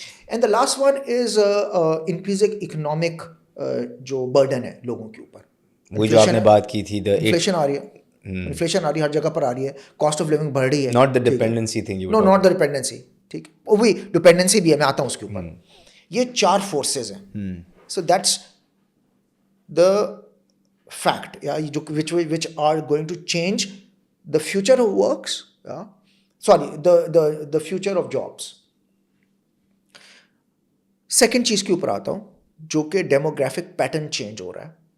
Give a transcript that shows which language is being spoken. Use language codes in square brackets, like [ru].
[en] and the last one is increasing economic جو burden ہے [ur] لوگوں کے اوپر. وہ جو آپ نے بات کی تھی, انفلیشن آ رہی ہے, انفلیشن آ رہی ہے, ہر جگہ پر آ رہی ہے, کاسٹ آف لیونگ بڑھ رہی ہے. [en] not the dependency thing, no not the dependency, [ur] ٹھیک, وہی ڈپینڈنسی بھی ہے, میں آتا ہوں اس کے اوپر. یہ 4 فورسز ہیں. [en] So that's the fact which are going to change the future of works, the future of jobs. [ur] Second چیز کے اوپر آتا ہوں جو کہ ڈیموگرافک پیٹرن چینج ہو رہا ہے.